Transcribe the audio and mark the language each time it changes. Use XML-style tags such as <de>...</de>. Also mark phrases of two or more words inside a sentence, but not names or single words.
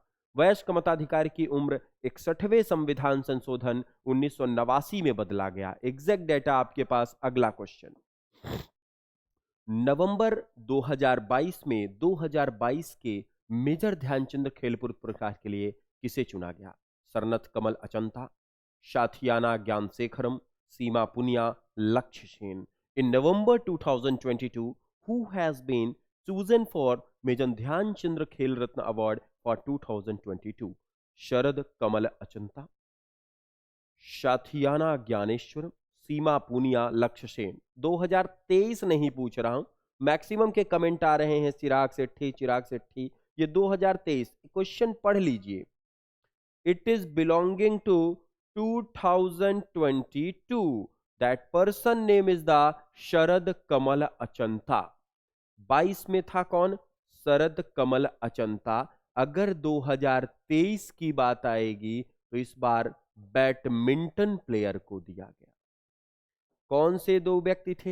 <hi>वयस्क मताधिकार की उम्र 61वें संविधान संशोधन 1989 में बदला गया।</hi> <en>exact data</en> <hi>आपके पास। अगला क्वेश्चन, नवंबर 2022 में 2022 के मेजर ध्यानचंद खेल पुरस्कार के लिए किसे चुना गया? सरनथ कमल अचंता, शाथियाना ज्ञानशेखरम, सीमा पुनिया, लक्ष्य सेन।</hi> <en>In November 2022 who has been chosen for मेजर ध्यानचंद खेल रत्न award for 2022?</en> <hi>शरद कमल अचंता, शाथियाना ज्ञानेश्वरम, सीमा पूनिया, लक्ष्य सेन। 2023 नहीं पूछ रहा हूं, मैक्सिमम के कमेंट आ रहे हैं चिराग सेठी, चिराग सेठी। ये 2023 क्वेश्चन पढ़ लीजिए।</hi> <en>It is belonging to 2022. That person name is the शरद कमल अचंता।</en> <hi>22 में था कौन? शरद कमल अचंता। अगर 2023 की बात आएगी तो इस बार</hi> <en>badminton player</en> <hi>को दिया गया। कौन से दो व्यक्ति थे?</hi>